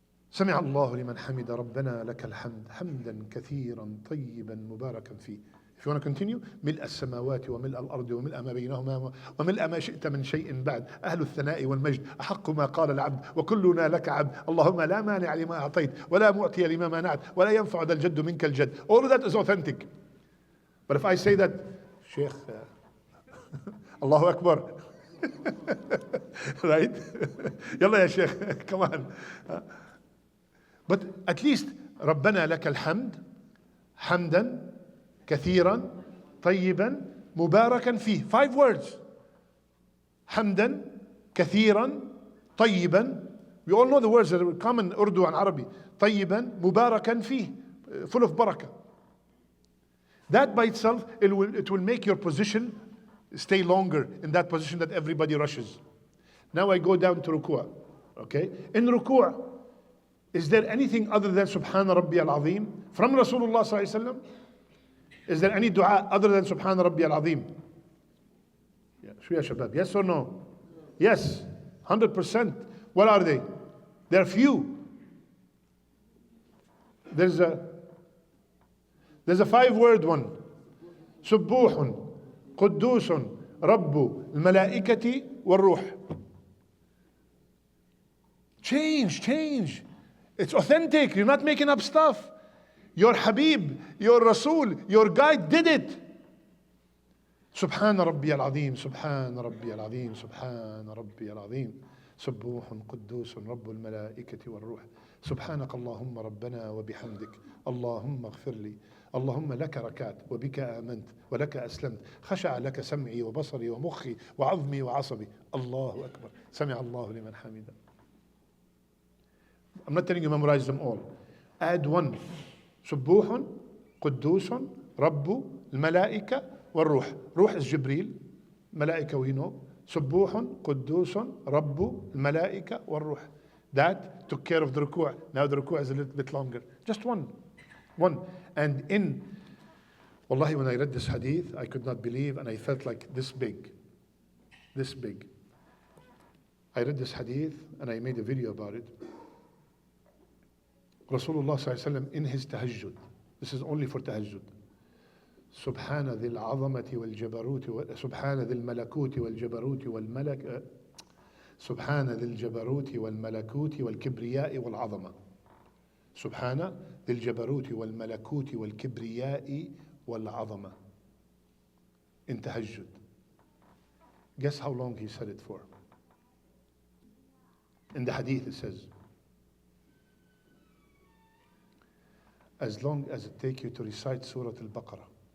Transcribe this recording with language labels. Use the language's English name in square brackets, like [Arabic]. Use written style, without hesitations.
[Arabic] سمع الله لمن حمد ربنا لك الحمد حمدا كثيرا طيبا مباركا فيه. [English] If you want to continue, [Arabic] ملء السماوات وملء الأرض وملء ما بينهما وملء ما شئت من شيء بعد أهل الثناء والمجد أحق ما قال العبد وكلنا لك عبد اللهم لا مانع لما أعطيت ولا معطي لما منعت ولا ينفع ذا الجد منك الجد. [English] All of that is authentic. But if I say that, Sheikh, Allahu Akbar, right? [Arabic] يلا يا [English] Sheikh, come on. But at least [Arabic] ربنا لك الحمد حمدا كثيرا طيبا مباركا فيه. [English] 5 words. [Arabic] حمدا كثيرا طيبا. [English] We all know the words that are common Urdu and Arabic. [Arabic] طيبا مباركا فيه, [English] full of barakah. That by itself, it will make your position stay longer in that position that everybody rushes. Now I go down to ruku'. Okay? In ruku', is there anything other than Subhana Rabbi al-Azim from Rasulullah sallallahu alaihi wasallam? Is there any dua other than Subhana Rabbi al-Azim? [Arabic] Shو ya shabab? [English] Yes or no? Yes, 100%. What are they? There are few. There's a 5-word one. [Arabic] سبوح قدوس رب الملائكة والروح. [English] Change. It's authentic. You're not making up stuff. Your Habib, your Rasul, your guide did it. [Arabic] سبحان ربي العظيم سبحان ربي العظيم سبحان ربي العظيم سبوح قدوس رب الملائكة والروح سبحانك اللهم ربنا وبحمدك اللهم اغفر لي اللهم لك ركعت وبك آمنت ولك أسلمت خشع لك سمعي وبصري ومخي وعظمي وعصبي الله أكبر سمع الله لمن حمده. [English] I'm not telling you memorize them all. Add one. [Arabic] سبوح قدوس رب الملائكة والروح. [English] روح is جبريل, ملائكة we know. [Arabic] سبوح قدوس رب الملائكة والروح. [English] That took care of the ruku'. Now the ruku' is a little bit longer. Just one. And wallahi, when I read this hadith, I could not believe, and I felt like this big. I read this hadith and I made a video about it. Rasulullah sallallahu alaihi wasallam in his tahajjud. This is only for tahajjud. [Arabic] سبحان ذي العظمة والجبروت سبحان ذي الملكوت والجبروت والملك سبحان ذي الجبروت والملكوت والكبرياء والعظمة. سبحان ذي الجبروت والملكوت والكبرياء والعظمة. [English] In tahajjud. Guess how long he said it for? In the hadith it says, as long as it takes you to recite Surah Al-Baqarah.